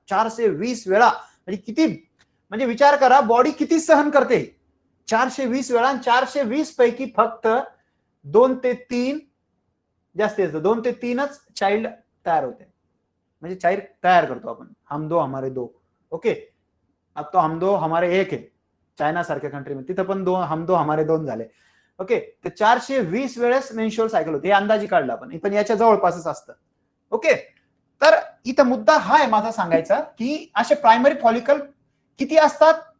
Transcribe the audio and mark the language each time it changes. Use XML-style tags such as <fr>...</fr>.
<mr>420 वेळा म्हणजे किती? म्हणजे विचार करा, बॉडी किती सहन करते. 420 वेळा. 420 पैकी फक्त 2 ते 3 जास्तीत जास्त 2 ते 3च चाइल्ड तयार होते. म्हणजे चाइल्ड तयार करतो आपण.</mr> <hi>हम दो हमारे दो. ओके, अब तो हम दो हमारे एक है.</hi> <mr>चायना सारख्या कंट्रीमध्ये तिथं पण</mr> <hi>हम दो हमारे</hi> <mr>दोन झाले. ओके, तर 420 वेळेस मेन्स्ट्रुअल सायकल होते. हे अंदाजी काढलं आपण, पण याच्या जवळपासच असतं. ओके, तर इथं मुद्दा हा आहे माझा सांगायचा, की असे प्रायमरी फॉलिकल किती असतात?</mr>